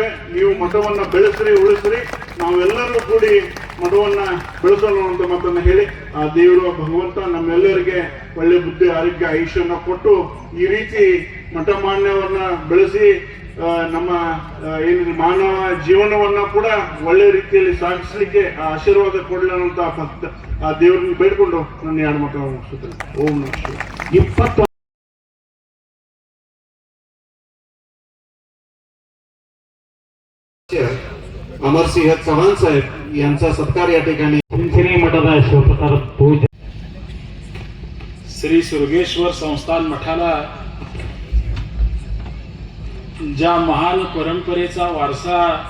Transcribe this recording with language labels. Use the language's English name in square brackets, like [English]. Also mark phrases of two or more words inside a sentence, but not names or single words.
[Kannada] ನೀವು ಮಠವನ್ನ ಬೆಳೆಸ್ರಿ, ಉಳಿಸ್ರಿ, ನಾವೆಲ್ಲರೂ ಕೂಡಿ ಮಠವನ್ನ ಬೆಳೆಸೋಣ ಅಂತ ಮಾತನ್ನ ಹೇಳಿ ಆ ದೇವರು ಭಗವಂತ ನಮ್ಮೆಲ್ಲರಿಗೆ ಒಳ್ಳೆ ಬುದ್ಧಿ, ಆರೋಗ್ಯ, ಆಯುಷ್ಯನ ಕೊಟ್ಟು ಈ ರೀತಿ ಮಠ ಮಾನ್ಯವನ್ನ ಬೆಳೆಸಿ ನಮ್ಮ ಏನು ಮಾನವ ಜೀವನವನ್ನ ಕೂಡ ಒಳ್ಳೆ ರೀತಿಯಲ್ಲಿ ಸಾಗಿಸ್ಲಿಕ್ಕೆ ಆ ಆಶೀರ್ವಾದ ಕೊಡಲಿ ಅನ್ನೋಂತ ಭಕ್ತ ಆ ದೇವರನ್ನು ಬೇಡ್ಕೊಂಡು ನನ್ನ ಎರಡು ಮಕ್ಕಳು ಮುಗಿಸುತ್ತೇನೆ. [Sanskrit] ಓಂ ನಮಃ ಶಿವಾಯ. [Marathi] 20 अमरसिंह चव्हाण साहेब यांचा सत्कार या ठिकाणी चिंचणी मठाचा शिवप्रसाद पूजा श्री सुरगेश्वर संस्थान मठाला ज्या महान परंपरेचा वारसा